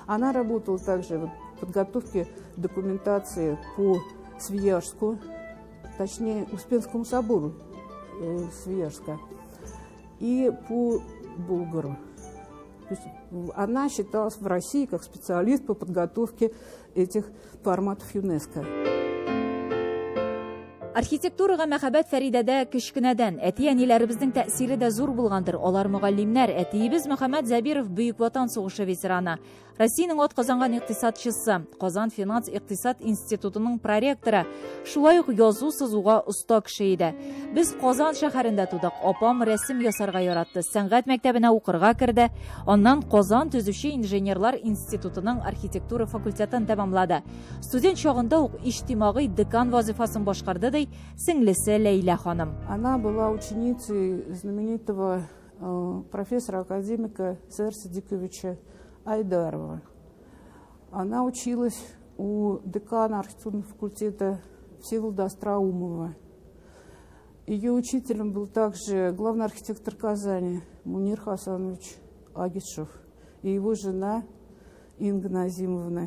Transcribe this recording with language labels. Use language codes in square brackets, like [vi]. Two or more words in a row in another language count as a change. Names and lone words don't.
[ru] Она работала также в подготовке документации по Свияжску, точнее Успенскому собору Свияжска, и по Булгару. То есть она считалась в России как специалист по подготовке этих форматов ЮНЕСКО. [tt] Архитектураға мәхәббәт Фәридәдә кечкенәдән, әти-әниләребезнең тәэсире дә зур булгандыр. Алар мөгаллимнәр, әтиебез Мөхәммәд Зәбиров Бөек Ватан сугышы ветераны, Россиянең атказанган икътисадчысы, Казан финанс-икътисад институтының проректоры, шулай ук язу сызуга оста кеше иде. Без Казан шәһәрендә тудык. Апам рәсем ясарга яратты. Сәнгать мәктәбенә укырга керде. Аннан Казан төзүче инженерлар институтының архитектура факультетын тәмамлады. Студент чагында ук иҗтимагый декан вазифасын башкарды, сеңлесе Ләйлә ханым. [ru] Она была ученицей знаменитого профессора-академика С.Р. Садиковича Айдарова. Она училась у декана архитектурного факультета Всеволода Остроумова. Ее учителем был также главный архитектор Казани Мунир Хасанович Агишев и его жена Инга Назимовна.